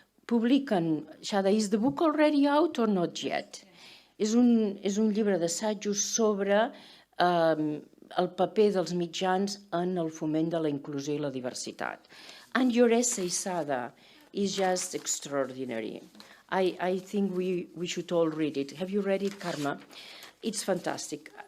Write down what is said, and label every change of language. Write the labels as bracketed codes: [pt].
[ca] Publiquen, [en] Shada, is the book already out or not yet? [ca] És un llibre d'assajos sobre el paper dels mitjans en el foment de la inclusió i la diversitat. [en] And your essay, Shada, is just extraordinary. I think we should all read it. Have you read it, Karma? It's fantastic.